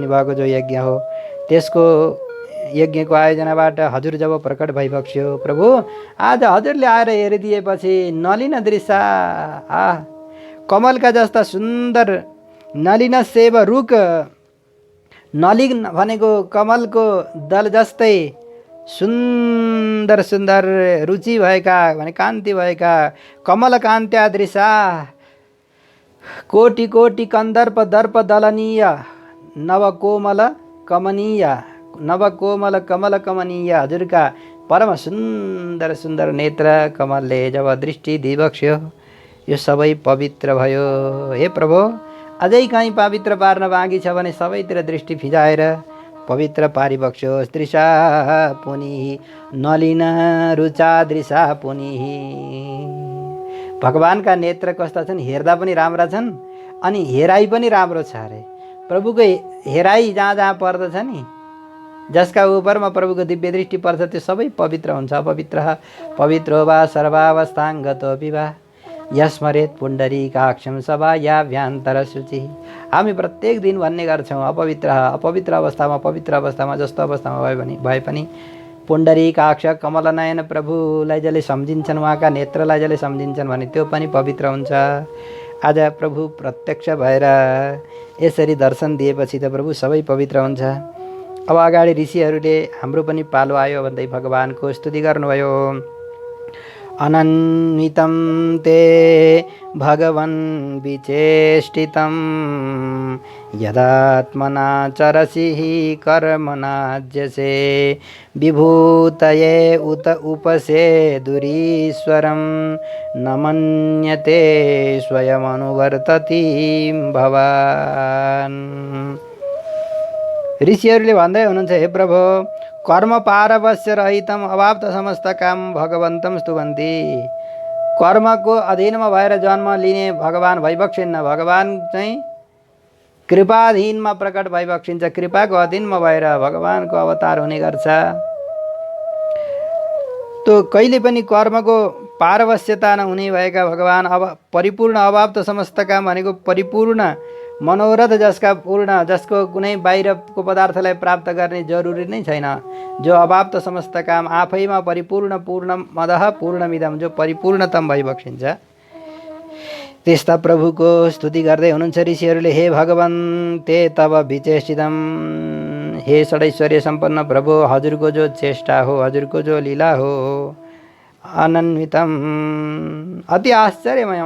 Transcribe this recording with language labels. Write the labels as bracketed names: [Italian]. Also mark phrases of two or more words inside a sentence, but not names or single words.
[Nepali] भएको जो यज्ञ हो त्यसको यज्ञको आयोजनाबाट हजुर जब प्रकट भइबक्स्यो प्रभु आज हजुरले आएर हेरिदिएपछि नलिन दृश्य कमलका जस्ता सुन्दर नलिन सेव रुख नलिन भनेको कमलको दल जस्तै सुन्दर सुन्दर रुचि भएका भने कान्ति भएका [Sanskrit] कमल कान्त्या दृशा [Nepali] कोटि कोटि कन्दर्प दर्प दलनीय नवकोमल कमनीय नवकोमल कमल कमनीय हजुरका परम सुन्दर सुन्दर नेत्र कमलले जब दृष्टि दिइबक्स्यो यो सबै पवित्र भयो। हे प्रभु अझै कहीँ पवित्र पार्न बाँकी छ भने सबैतिर दृष्टि फिजाएर पवित्र पारिबक्स्योस्। [Sanskrit] दृशा पुनि नलिन रुचा दृशा पुनि [Nepali] भगवानका नेत्र कस्ता छन् हेर्दा पनि राम्रा छन् अनि हेराइ पनि राम्रो छ अरे। प्रभुको हेराइ जहाँ जहाँ पर्दछ नि जसका उपरमा प्रभुको दिव्य दृष्टि पर्छ त्यो सबै पवित्र हुन्छ। [Sanskrit] अपवित्र पवित्रो वा सर्वावस्थाङ्गतो विवाह यस्मरेत पुण्डरीकाक्षं सभा याभ्यान्तर शुचि। [Nepali] हामी प्रत्येक दिन भन्ने गर्छौँ अपवित्र अवस्थामा जस्तो अवस्थामा भए पनि पुण्डरीकाक्ष कमलनयन प्रभुलाई जसले सम्झिन्छन्, उहाँका नेत्रलाई जसले सम्झिन्छन् भने त्यो पनि पवित्र हुन्छ। आज प्रभु प्रत्यक्ष भएर यसरी दर्शन दिएपछि त प्रभु सबै पवित्र हुन्छ। अब अगाडि ऋषिहरूले हाम्रो पनि पालो आयो भन्दै भगवानको स्तुति गर्नुभयो। [Sanskrit] अनन्वितं ते भगवन् विचेष्टितं यदात्मना चरसि कर्मणाज्यसे विभूतये उत उपसेदुरीश्वरं न मन्यते स्वयमनुवर्तति भवान्। [Nepali] ऋषिहरूले भन्दै हुनुहुन्छ, हे प्रभु, [Sanskrit] कर्म पारवश्य रहितम [Nepali] अभाव त [Sanskrit] समस्त काम भगवन्तं स्तुवन्ति। [Nepali] कर्मको अधीनमा भएर जन्म लिने भगवान भइबक्सिन्न। भगवान चाहिँ कृपाधीनमा प्रकट भइबक्सिन्छ। कृपाको अधीनमा भएर भगवानको अवतार हुने गर्छ। तो कहिले पनि कर्मको पारवश्यता नहुने भएका भगवान अब परिपूर्ण अभाव त समस्त काम भनेको परिपूर्ण मनोरथ जसको कुनै बाहिरको पदार्थलाई प्राप्त गर्ने जरुरी नै छैन, जो अभाव त समस्त काम आफैमा परिपूर्ण [Sanskrit] पूर्णमदः पूर्णमिदं, [Nepali] जो परिपूर्णतम भइबक्सिन्छ। त्यस्ता प्रभुको स्तुति गर्दै हुनुहुन्छ ऋषिहरूले। हे भगवान [Sanskrit] ते तब विचेष्टितम, [Nepali] हे षडैश्वर्य सम्पन्न प्रभु, हजुरको जो चेष्टा हो, हजुरको जो लीला हो, अनन्वितम अति आश्चर्यमय।